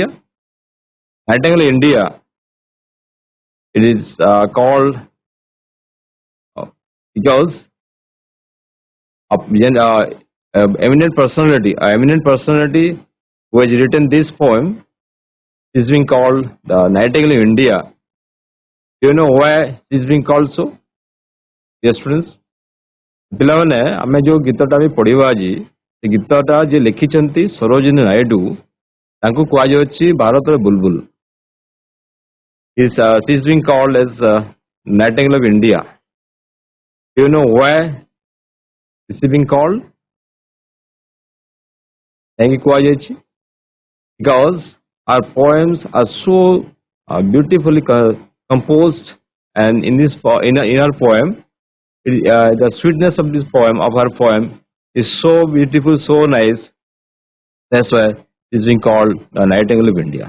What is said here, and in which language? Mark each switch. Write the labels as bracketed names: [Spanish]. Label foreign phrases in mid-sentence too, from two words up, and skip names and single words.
[English] Nightingale of India, it is called because of eminent personality who has written this poem is being called the Nightingale of India. Do you know why it is being called so? Dear students, [Odia] ପିଲାମାନେ ଆମେ ଯେଉଁ ଗୀତଟା ବି ପଢ଼ିବା ଆଜି ସେ ଗୀତଟା ଯିଏ ଲେଖିଛନ୍ତି ସରୋଜିନୀ ନାଇଡୁ ତାଙ୍କୁ କୁହାଯାଉଛି ଭାରତର ବୁଲବୁଲ. [English] She is being called as Nightingale of India. Do you know why this is being called? [Odia] କାହିଁକି କୁହାଯାଇଛି? [English] Because our poems are so beautifully composed, and in our poem, the sweetness of this poem, of our poem, is so beautiful, so nice. That's why it's being called the Nightingale of India.